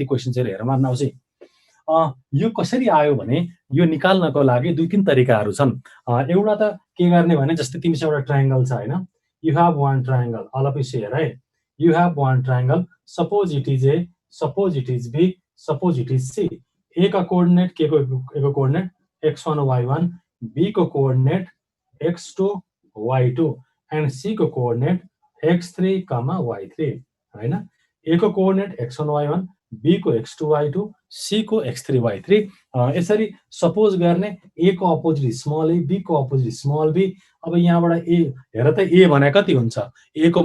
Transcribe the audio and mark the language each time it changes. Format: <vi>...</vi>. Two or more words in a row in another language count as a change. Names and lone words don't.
<ne>क्वेसन्सहरू हेरौँ आउँछ यो कसरी आयो भने यो निकाल्नको लागि दुई तीन तरिकाहरू छन् एउटा त के गर्ने भने जस्तै तिमीसँग एउटा ट्रायंगल छ होइन</ne> <en>you have one triangle all of you here</en> <ne>है</ne> <en>you have one triangle suppose it is A suppose it is B suppose it is C</en> <ne>ए का कोअर्डिनेट के को कोअर्डिनेट x1 y1 b को कोअर्डिनेट x2 y2</ne> <en>and C</en> <ne>को कोअर्डिनेट x3, y3 हैन ए को कोअर्डिनेट x1 y1 b को x2 y2 c को x3 y3 यसरी सपोज गर्ने a को अपोजिट स्मल a b को अपोजिट स्मल b अब यहाँबाट a हेर त a भने कति हुन्छ a को</ne>